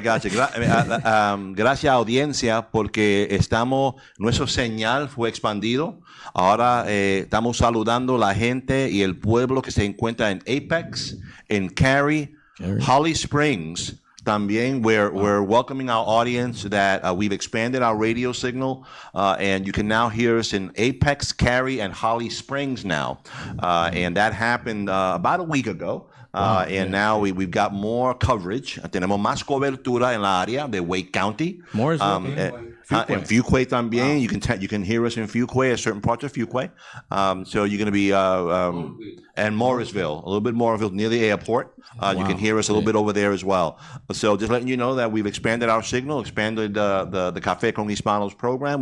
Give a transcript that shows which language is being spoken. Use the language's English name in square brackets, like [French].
[Spanish] Gracias, audiencia, porque nuestro señal fue expandido. Ahora estamos saludando la gente y el pueblo que se encuentra en Apex, en Cary, Holly Springs. [English] También, we're welcoming our audience that we've expanded our radio signal, and you can now hear us in Apex, Cary, and Holly Springs now. And that happened about a week ago. Now we've got more coverage. [Spanish] Tenemos más cobertura en la área de Wake County. [English] More is and Fuquay también. Wow. You can hear us in Fuquay, a certain part of Fuquay. So you're going to be and Morrisville, a little bit Morrisville near the airport. You can hear us a little bit over there as well. So just letting you know that we've expanded our signal, expanded the Café con Hispanos program.